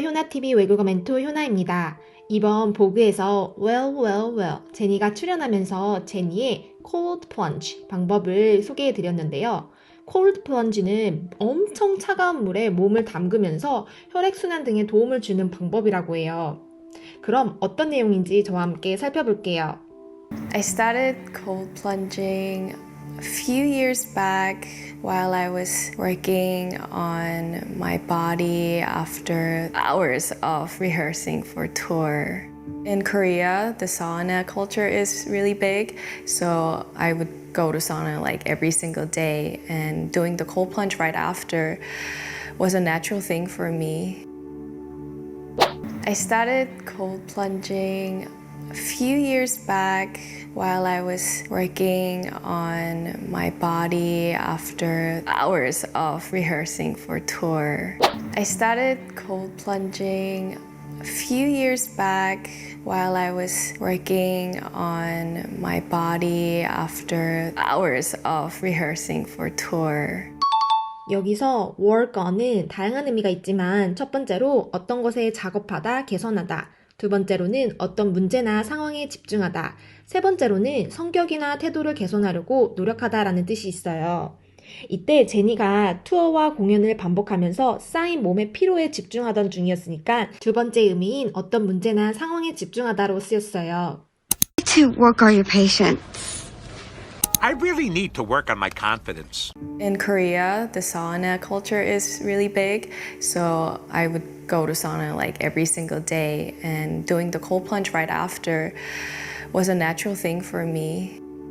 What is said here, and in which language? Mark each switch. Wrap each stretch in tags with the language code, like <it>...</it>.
<ko>효나TV 외국어 멘토 효나입니다. 이번 보그에서 well, 제니가 출연하면서 제니의 cold plunge 방법을 소개해 드렸는데요. cold plunge는 엄청 차가운 물에 몸을 담그면서 혈액순환 등에 도움을 주는 방법이라고 해요. 그럼 어떤 내용인지 저와 함께 살펴볼게요.</ko> <en>I started cold plunging a few years back while I was working on my body after hours of rehearsing for tour. In Korea, the sauna culture is really big, so I would go to sauna like every single day, and doing the cold plunge right after was a natural thing for me. I started cold plunging a few years back while I was working on my body after hours of rehearsing for tour. I started cold plunging a few years back while I was working on my body after hours of rehearsing for tour.</en> <ko>여기서 work on은 다양한 의미가 있지만 첫 번째로 어떤 것에 작업하다, 개선하다, 두 번째로는 어떤 문제나 상황에 집중하다, 세 번째로는 성격이나 태도를 개선하려고 노력하다라는 뜻이 있어요. 이때 제니가 투어와 공연을 반복하면서 쌓인 몸의 피로에 집중하던 중이었으니까 두 번째 의미인 어떤 문제나 상황에 집중하다로 쓰였어요.</ko> <en>To work on your patience. I really need to work on my confidence. In Korea, the sauna culture is really big, so I would go to sauna like every single day, and doing the cold plunge right after was a natural thing for me.</en>